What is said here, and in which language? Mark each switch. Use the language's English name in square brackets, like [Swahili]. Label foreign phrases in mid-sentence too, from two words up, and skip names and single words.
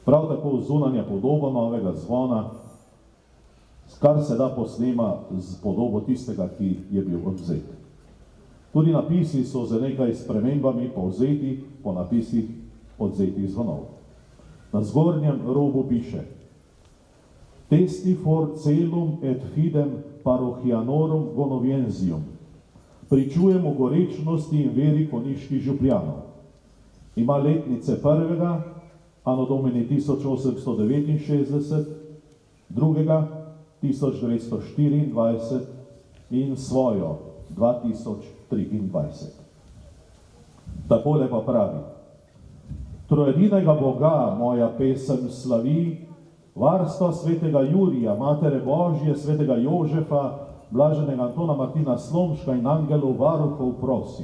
[Slovenian] Prav tako zunanja podoba novega zvona, kar se da posnema z podobo tistega, ki je bil odvzet. Tudi napisi so z nekaj spremembami povzeti po napisih odvzetih zvonov. Na zgornjem robu piše: [Latin] Testi for celum et fidem parochianorum gonoviensium. [Slovenian] Pričujemo gorečnosti in veri konjiških župljanov. Ima letnice prvega, [Latin] anno domini 1869, [Slovenian] drugega 1924 in svojo 2023. Takole pa pravi: Trojedinega Boga moja pesem slavi, varstva svetega Jurija, Matere Božje, svetega Jožefa, blaženega Antona Martina Slomška in angelov varuhov prosi.